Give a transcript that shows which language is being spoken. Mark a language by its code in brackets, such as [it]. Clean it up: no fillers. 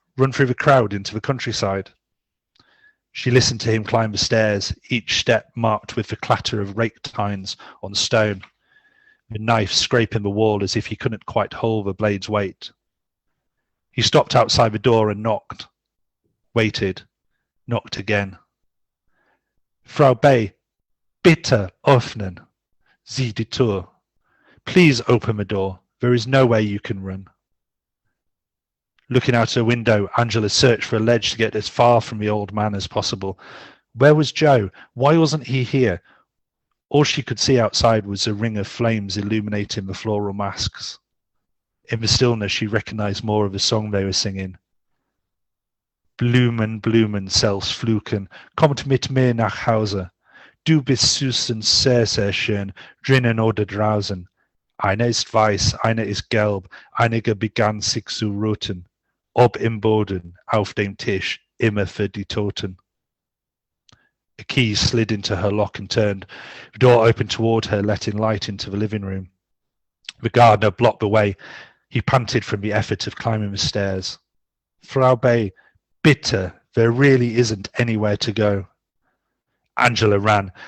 [en] Run through the crowd into the countryside. She listened to him climb the stairs, each step marked with the clatter of rake tines on stone, the knife scraping the wall as if he couldn't quite hold the blade's weight. He stopped outside the door and knocked, waited, knocked again. [de] Frau Bay, bitte öffnen Sie die Tür. [en] Please open the door. There is no way you can run. Looking out her window, Angela searched for a ledge to get as far from the old man as possible. Where was Joe? Why wasn't he here? All she could see outside was a ring of flames illuminating the floral masks. In the stillness, she recognized more of the song they were singing. [de] Blumen, Blumen, selbst fluchen, kommt mit mir nach Hause. Du bist süß und sehr, sehr schön, drinnen oder draußen. Einer ist weiß, einer ist gelb, einige begann sich zu roten. Ob im Boden, auf dem Tisch, immer für die Toten. [en] A key slid into her lock and turned. The door opened toward her, letting light into the living room. The gardener blocked the way. He panted from the effort of climbing the stairs. Frau Bay, [de] bitte, [en] there really isn't anywhere to go. Angela ran.